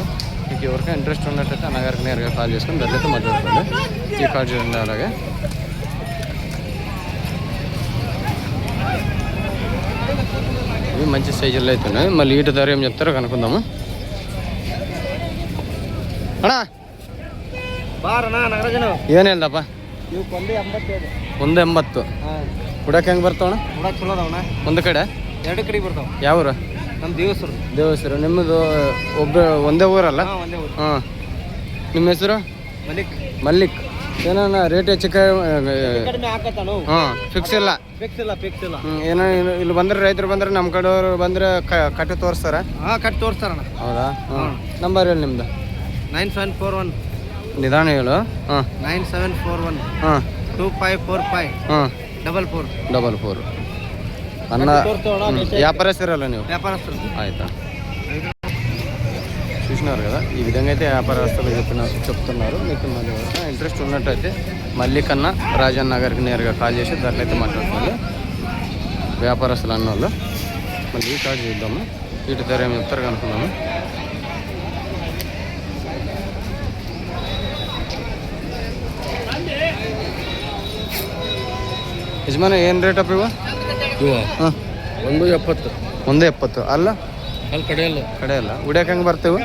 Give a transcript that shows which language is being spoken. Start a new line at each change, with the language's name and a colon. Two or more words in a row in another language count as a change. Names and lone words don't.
Telugu: మీకు ఎవరికైనా ఇంట్రెస్ట్ ఉన్నట్టయితే అన్నగారికి నేరుగా కాల్ చేసుకుని దానితో మాట్లాడుకోండి. ఈ కార్డు చూడండి. అలాగే ఇవి మంచి సైజుల్లో అయితే ఉన్నాయి. మళ్ళీ వీటి ధర ఏం చెప్తారో కనుక్కుందాము.
Kannada: అಣ್ಣ ಏನು ಹೇಳ್ದಪ್ಪ? 180. ಕುಡಕ್ಕೆ ಹೆಂಗೆ ಬರ್ತಾವಣ್ಣ? ಚಲೋ ಅದಾವಣ್ಣ. ಒಂದು ಕಡೆ 2 ಕಡೆ ಬರ್ತಾವ. ಯಾವ್ರು? ನಮ್ಮ ದೇವಸರು. ನಿಮ್ಮದು ಒಂದೇ ಊರಲ್ಲ? ಒಂದೇ ಊರು. ಹಾಂ. ನಿಮ್ಮ ಹೆಸರು? ಮಲ್ಲಿಕ್. ಏನಾನ ರೇಟ್ ಹೆಚ್ಚು ಕಡಿಮೆ ಹಾಕತ್ತಾನು? ಹಾಂ, ಫಿಕ್ಸ್ ಇಲ್ಲ. ಏನೋ ಇಲ್ಲಿ ಬಂದ್ರೆ, ರೈತರು ಬಂದ್ರೆ, ನಮ್ಮ ಕಡೆಯವರು ಬಂದ್ರೆ ಕಟ್ಟಿ ತೋರಿಸ್ತಾರ? ಹಾಂ, ಕಟ್ಟಿ ತೋರಿಸ್ತಾರಣ್ಣ. ಹೌದಾ? ಹಾಂ. ನಂಬರ್ ಹೇಳಿ ನಿಮ್ದು. 9741. ನಿಧಾನ ಹೇಳು. ಹಾಂ. 9741. ಹಾಂ. 2545. ಹಾಂ. 44. ಅನ್ನ వ్యాపారస్తురాలా ನೀವು?
Telugu: వ్యాపారస్తులు. ఆయితా. చూసినారు కదా, ఈ విధంగా అయితే వ్యాపారస్తులు చెప్తున్నారు. మీకు మళ్ళీ ఇంట్రెస్ట్ ఉన్నట్టయితే మళ్ళీ కన్నా రాజన్న గారికి నేరుగా కాల్ చేసి ధరలు అయితే మాట్లాడుకోవాలి. వ్యాపారస్తులు అన్నోళ్ళు. మళ్ళీ ఈ కార్డు చూద్దాము, వీటి ధర ఏమి చెప్తారు కనుక్కున్నాము.
Kannada: ಯಜಮಾನ ಏನು ರೇಟ್ ಅಪ್ಪ ಇವ? 170. ಅಲ್ಲ ಕಡೆಯಲ್ಲ. ಉಡ್ಯಾಕ ಹೆಂಗೆ ಬರ್ತೇವೆ?